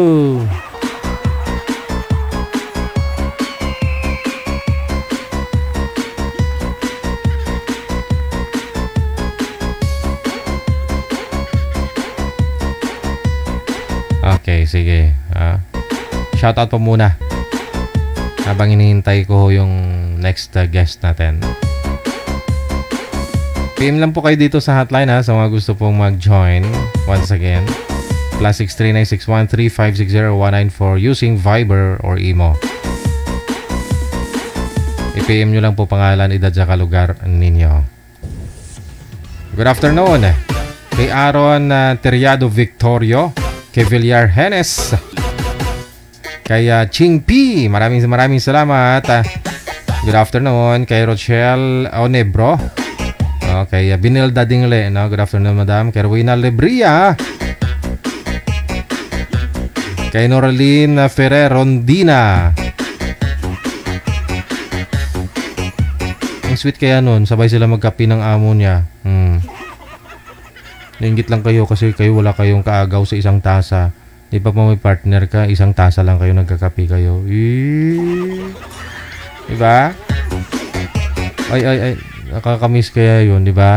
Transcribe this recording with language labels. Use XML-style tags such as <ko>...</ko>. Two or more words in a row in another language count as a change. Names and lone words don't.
<tl>Okay, sige. Shoutout po muna. Habang hinihintay ko yung</tl> <en>next guest</en> <tl>natin. PM lang po kayo dito sa hotline ha, sa mga gusto pong mag-join.</tl> <en>Once again, +639 613 560 194 using Viber or Imo.</en> <tl>I-PM nyo lang po pangalan, edad, saka lugar ninyo.</tl> <en>Good afternoon.</en> <tl>Kay Aaron Teriado Victorio, kay Villar Henes, kay Ching P, maraming salamat.</tl> <en>Good afternoon.</en> <tl>Kay Rochelle Onebro, kay Binilda Dingle, no?</tl> <en>Good afternoon, madam.</en> <tl>Kay Rowena Lebria, kay Noraline Ferrer Rondina. Ang sweet kaya nun, sabay sila magkapi ng amo niya. Nainggit lang kayo kasi kayo wala kayong kaagaw sa isang tasa. Di pa mo may partner ka, isang tasa lang kayo, nagkakape kayo. Diba? Ay, nakakamiss kaya yun, diba?</tl>